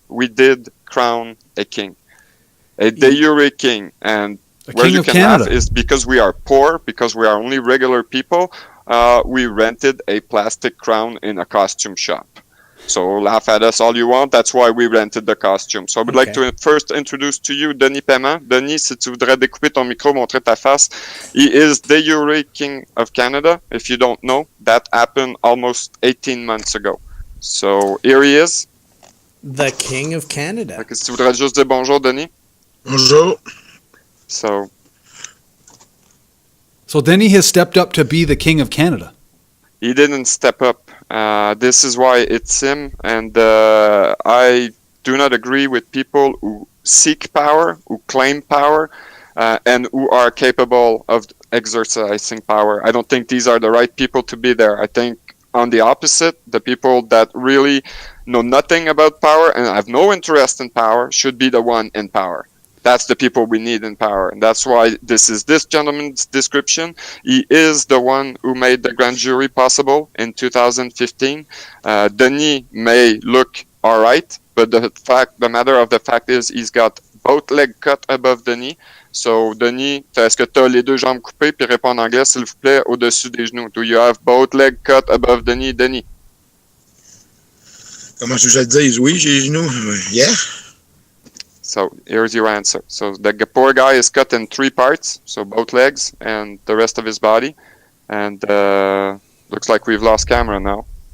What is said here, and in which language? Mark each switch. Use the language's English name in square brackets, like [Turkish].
[English] We did crown a king, a de jure king, and where you can laugh is because we are poor, because we are only regular people. We rented a plastic crown in a costume shop. So laugh at us all you want. That's why we rented the costume. So I would like to first introduce to you Denis Paiement. [French] Denis, si tu voudrais découper ton micro, montrer ta face. [English] He is de jure king of Canada. If you don't know, that happened almost 18 months ago. So here he is. The king of Canada. [French] Donc, si tu voudrais juste dire bonjour, Denis. Bonjour. [English] So Denis has stepped up to be the king of Canada. He didn't step up. This is why it's him, and I do not agree with people who seek power, who claim power, and who are capable of exercising power. I don't think these are the right people to be there. I think on the opposite, the people that really know nothing about power and have no interest in power should be the one in power. That's the people we need in power. And that's why this is this gentleman's description. He is the one who made the grand jury possible in 2015. Denis may look all right, but the matter of the fact is he's got both legs cut above the knee. [French] So, Denis, est-ce que tu as les deux jambes coupées? Puis réponds en anglais, s'il vous plaît, au-dessus des genoux. [English] Do you have both legs cut above the knee, Denis? [French] Comment je le dis? Oui, j'ai les genoux. Yeah. [English] So here's your answer. So the poor guy is cut in 3 parts, so both legs and the rest of his body. And looks like we've lost camera now.